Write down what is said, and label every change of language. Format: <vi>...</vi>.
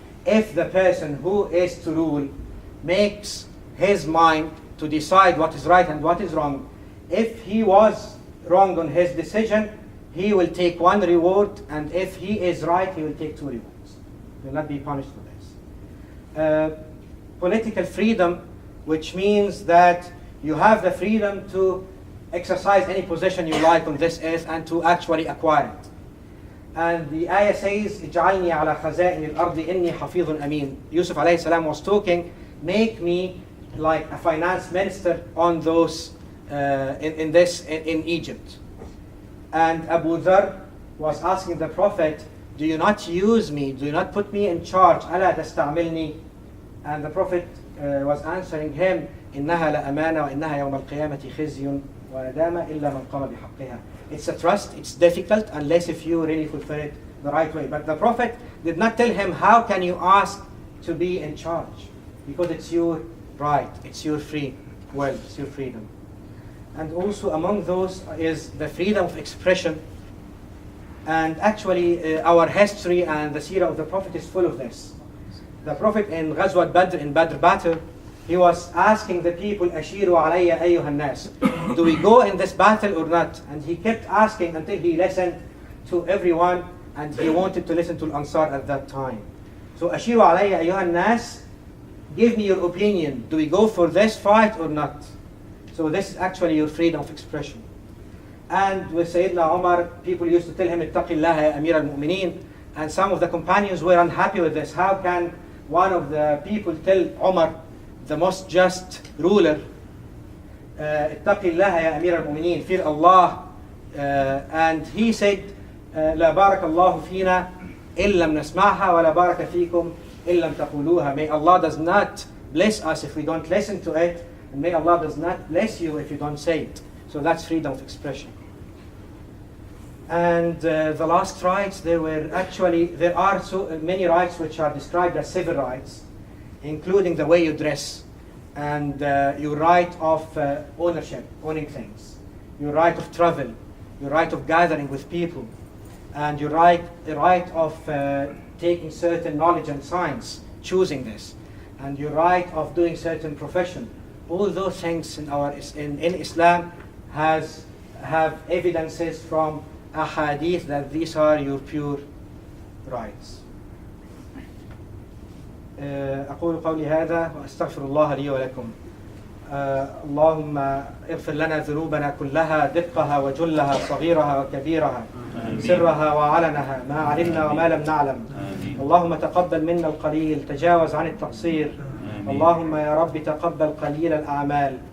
<en>If the person who is to rule makes his mind to decide what is right and what is wrong, if he was wrong on his decision, he will take one reward, and if he is right, he will take two rewards. He will not be punished for this. Political freedom, which means that you have the freedom to exercise any position you like on this earth and to actually acquire it. And the ayah says,</en> <ar>اجعلني على خزائن الأرض إني حفيظ أمين.</ar> <en>Yusuf alayhi salam was talking, make me like a finance minister on those in Egypt. And Abu Dhar was asking the Prophet, do you not use me, do you not put me in charge,</en> <ar>ألا تستعملني?</ar> <en>And the Prophet was answering him,</en> <ar>إنها لأمانة وإنها يوم القيامة خزي وندامة إلا من قام بحقها.</ar> <en>It's a trust, it's difficult unless if you really fulfill it the right way. But the Prophet did not tell him, how can you ask to be in charge? Because it's your right, it's your free will, it's your freedom. And also among those is the freedom of expression. And actually our history and the seerah of the Prophet is full of this. The Prophet in Ghazwat Badr, in Badr battle, he was asking the people,</en> <ar>Ashiru alayya ayyuhan nas.</ar> <en>Do we go in this battle or not? And he kept asking until he listened to everyone, and he wanted to listen to Al-Ansar at that time. So</en> <ar>Ashiru alayya ayyuhan nas,</ar> <en>give me your opinion. Do we go for this fight or not? So this is actually your freedom of expression. And with Sayyidina Umar, people used to tell him,</en> <ar>اتق الله يا أمير المؤمنين.</ar> <en>And some of the companions were unhappy with this. How can one of the people tell Umar, the most just ruler,</en> <ar>اتق الله يا أمير المؤمنين,</ar> <en>fear Allah. And he said,</en> <ar>لا بارك الله فينا إن لم نسمعها ولا بارك فيكم إن لم تقولوها.</ar> <en>May Allah does not bless us if we don't listen to it, and may Allah does not bless you if you don't say it. So that's freedom of expression. And the last rights, there are so many rights which are described as civil rights, including the way you dress, and your right of ownership, owning things, your right of travel, your right of gathering with people, and the right of taking certain knowledge and science, choosing this, and your right of doing certain profession. All those things in Islam have evidences from ahadith that these are your pure rights.</en> <ar>أقول قولي هذا وأستغفر الله لي ولكم. اللهم اغفر لنا ذنوبنا كلها دقها وجلها صغيرها وكبيرها سرها وعلنها ما علمنا وما لم نعلم. اللهم تقبل منا القليل تجاوز عن التقصير. اللهم يا رب تقبل قليل الأعمال.</ar>